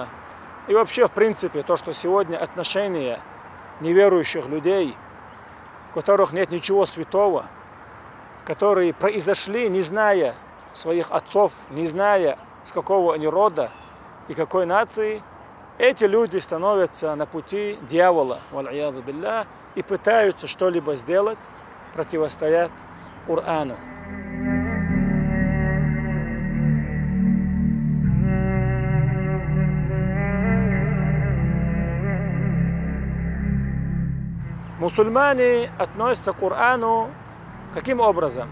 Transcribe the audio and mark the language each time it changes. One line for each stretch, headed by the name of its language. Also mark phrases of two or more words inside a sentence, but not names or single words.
Russian: И вообще, в принципе, то, что сегодня отношения неверующих людей, у которых нет ничего святого, которые произошли, не зная своих отцов, не зная, с какого они рода и какой нации, эти люди становятся на пути дьявола,
Arabic: والعياذ بالله,
Russian: и пытаются что-либо сделать, противостоять Корану. Мусульмане относятся к Корану каким образом?